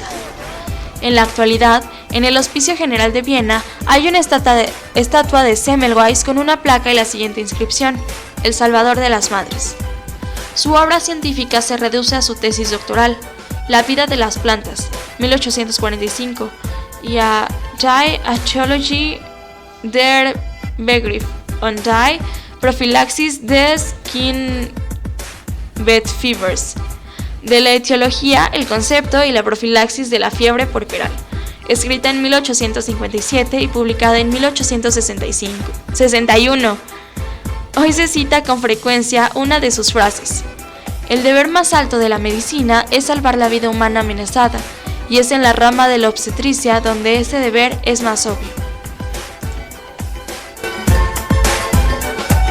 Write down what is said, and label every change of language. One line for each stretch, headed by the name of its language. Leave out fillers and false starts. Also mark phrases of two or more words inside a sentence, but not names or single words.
Spanish: En la actualidad, en el Hospicio General de Viena hay una estatua de Semmelweis con una placa y la siguiente inscripción: El Salvador de las Madres. Su obra científica se reduce a su tesis doctoral, La vida de las plantas, 1845, y a Die Archaeologie der Begriff und die Prophylaxis des Kindbettfiebers, de la etiología, el concepto y la profilaxis de la fiebre puerperal, escrita en 1857 y publicada en 1861. Hoy se cita con frecuencia una de sus frases: el deber más alto de la medicina es salvar la vida humana amenazada, y es en la rama de la obstetricia donde ese deber es más obvio.